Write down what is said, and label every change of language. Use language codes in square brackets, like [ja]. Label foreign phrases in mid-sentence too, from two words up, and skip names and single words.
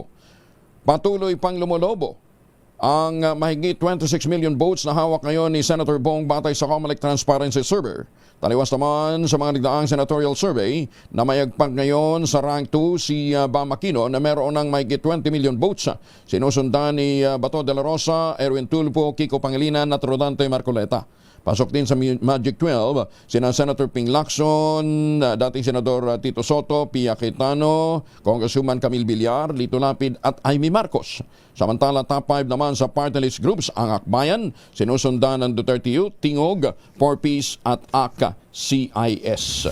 [tl] Patuloy pang lumolobo ang mahigit 26 [en] million votes [tl] na hawak ngayon ni Senator Bong batay sa Comelec Transparency Server. Taliwas naman sa mga nagdaang [en] senatorial survey [tl] na mayagpag ngayon sa rank 2 si Bam Aquino na meron ng mahigit 20 [en] million votes. [tl] Sinusundan ni Bato de la Rosa, Erwin Tulfo, Kiko Pangilinan at Rodante Marcoleta. Pasok din sa Magic 12, sina Senator Ping Lacson, dating Senador Tito Soto, Pia Cayetano, Congresswoman Camille Villar, Lito Lapid at Amy Marcos. Samantala, top 5 naman sa [en] party list groups [tl] ang Akbayan, sinusundan ng Duterte Youth, Tingog, 4Ps at ACA-CIS.